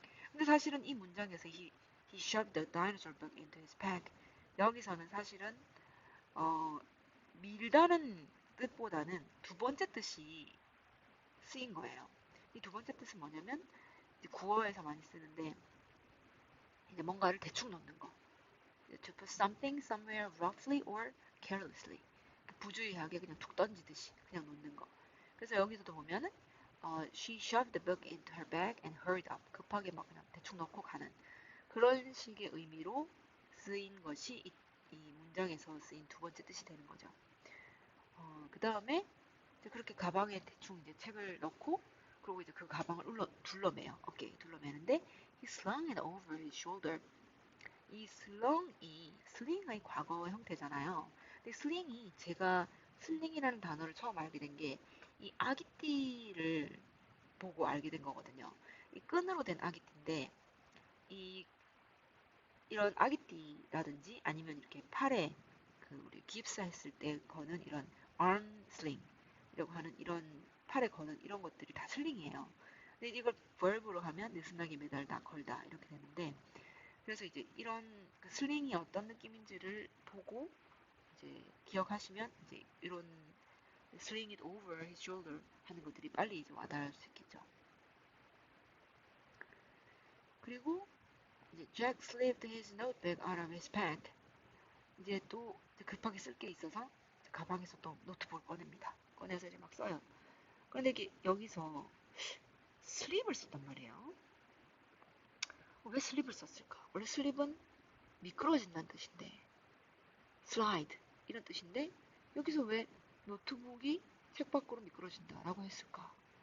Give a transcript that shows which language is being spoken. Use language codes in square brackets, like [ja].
[ko] 근데 사실은 이 문장에서 [en] he shoved the dinosaur book into his pack [ko] 여기서는 사실은 어, 밀다는 뜻보다는 두 번째 뜻이 쓰인 거예요. 이 두 번째 뜻은 뭐냐면 구어에서 많이 쓰는데 이제 뭔가를 대충 놓는 거. [en] To put something somewhere roughly or carelessly. [ko] 부주의하게 그냥 툭 던지듯이 그냥 놓는 거. 그래서 여기서도 보면은 [en] she shoved the book into her bag and hurried up. [ko] 급하게 막 그냥 대충 넣고 가는 그런 식의 의미로 쓰인 것이 이 문장에서 쓰인 두 번째 뜻이 되는 거죠. 그 다음에 그렇게 가방에 대충 이제 책을 넣고 그리고 이제 그 가방을 둘러매요. 어깨에 둘러매는데 [en] he slung it over his shoulder. [ko] 이 슬링이 과거 형태잖아요. 근데 슬링이 제가 슬링이라는 단어를 처음 알게 된 게 이 아기띠를 보고 알게 된 거거든요. 이 끈으로 된 아기띠인데 이 이런 아기띠라든지 아니면 이렇게 팔에 그 우리 깁스했을 때 거는 이런 arm sling이라고 하는 이런 팔에 거는 이런 것들이 다 슬링이에요. 근데 이걸 verb로 하면 느슨하게 매달다 걸다 이렇게 되는데 그래서 이제 이런 그 슬링이 어떤 느낌인지를 보고 이제 기억하시면 이제 이런 [en] sling it over his shoulder [ko] 하는 것들이 빨리 이제 와닿을 수 있겠죠. [en] 그리고 이제 Jack slipped his notebook out of his pack. [ko] 이제 또 급하게 쓸 게 있어서 가방에서 또 노트북을 꺼냅니다. 꺼내서 이제 막 써요. 그런데 이게 여기서 슬립을 썼단 말이에요. 왜 슬립을 썼을까? 원래 슬립은 미끄러진다는 뜻인데 slide 이런 뜻인데 여기서 왜 노트북이 책 밖으로 미끄러진다라고 했을까?